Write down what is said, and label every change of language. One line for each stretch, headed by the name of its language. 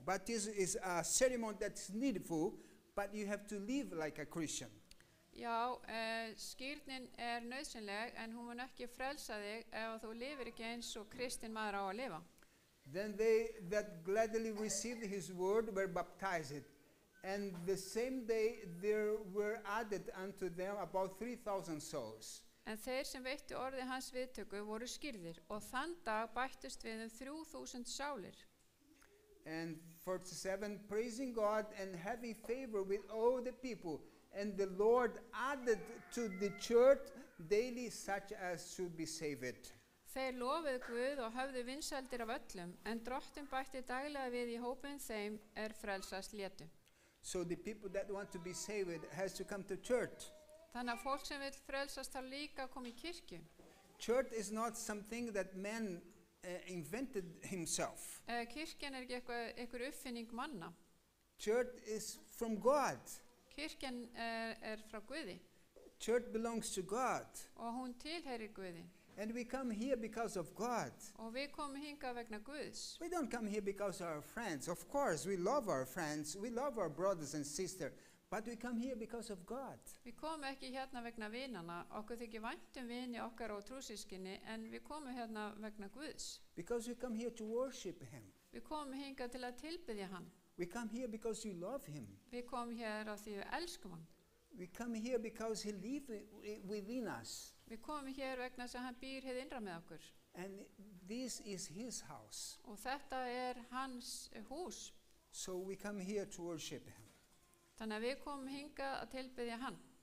English: Baptism is a ceremony that's needful, but you have to live like a Christian.
Icelandic: Já, skýrnin nauðsynleg, en hún mun ekki frelsa þig ef þú lifir ekki eins og kristinn maður á að lifa.
English: Then they that gladly received his word were baptized, and the same day there were added unto them about 3,000 souls.
Icelandic: En þeir sem veittu orði hans viðtöku voru skýrðir, og þann dag bættust við 3,000 sálir.
English: And 47, praising God and having favor with all the people. And the Lord added to the church daily such as should be saved.
Icelandic: Þeir lofuðu Guð og höfðu vinsældir af öllum, en Drottinn bætti daglega við í hópinn þeim frelsast létu.
English: So the people that want to be saved has to come to church.
Icelandic: Þannig að fólk sem vill frelsast þarf líka að koma í kirkju.
English: Church is not something that men invented himself.
Icelandic: Kirkjan er ekki einhver uppfinning manna.
English: Church is from God.
Icelandic: Kirkjan er frá Guði
English: Church belongs to God.
Icelandic: og hún tilheyrir Guði.
English: And we come here because of God.
Icelandic: Og við komum hingað vegna Guðs.
English: We don't come here because of our friends. Of course, we love our friends. We love our brothers and sisters. But we come here because of God.
Icelandic: Við komum ekki hérna vegna vinana, okkur þykir vænt vini okkar og trúsískinni, en við komum hérna vegna Guðs.
English: Because we come here to worship Him.
Icelandic: Við komum hingað til að tilbiðja hann.
English: We come here because we love Him.
Icelandic: Við komum hér af því við elskum hann.
English: We come here because He lives within us.
Icelandic: Við komum hér vegna þess að hann býr hér innra með okkur.
English: And this is His house.
Icelandic: Og þetta er hans hús.
English: So we come here to worship Him.
Icelandic: Þannig að við komum hingað að tilbiðja hann.